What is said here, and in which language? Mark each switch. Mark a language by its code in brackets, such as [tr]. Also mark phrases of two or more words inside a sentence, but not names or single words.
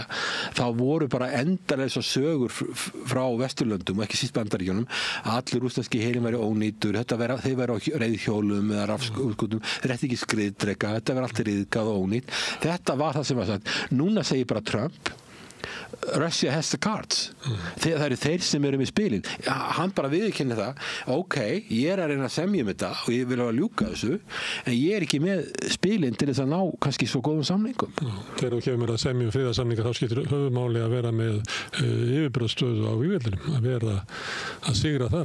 [is] Þá voru bara endalega sögur frá Vesturlöndum og ekki síst Bandaríkjunum að allir rússneski herinn væri ónýtur, þeir væri á reiðhjólum eða rafskútum, þeir ætti ekki skriðdreka, þetta væri allt ryðgað og ónýtt. Þetta var það sem var sagt. Núna segir bara Trump [en] Russia has the cards. [is] Það eru þeir sem eru með spilin. Hann bara viðurkenni það, ok, ég er að reyna að semja um þetta og ég vil að ljúka þessu en ég er ekki með spilin til þess að ná kannski svo góðum samningum. Þegar þú kemur að semja um friðarsamninga þá skiptir höfumáli að vera með yfirburðastöðu á vígvellinum, að vera að sigra þar.